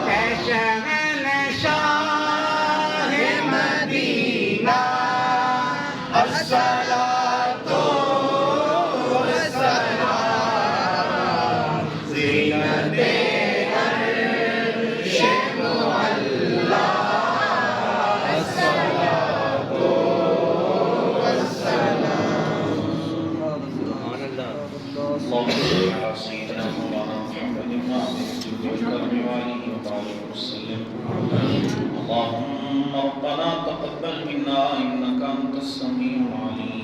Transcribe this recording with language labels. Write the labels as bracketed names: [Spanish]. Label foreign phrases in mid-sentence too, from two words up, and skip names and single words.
[Urdu] اے شہنشاہ مدینہ [Arabic] الصلاة والسلام. [Urdu] زینتِ عرش معلیٰ [Arabic] الصلاة والسلام. اللهم صل على سيدنا مولانا محمد وعلى آله وصحبه وسلم. اللهم ربنا تقبل منا إنك أنت السميع العليم.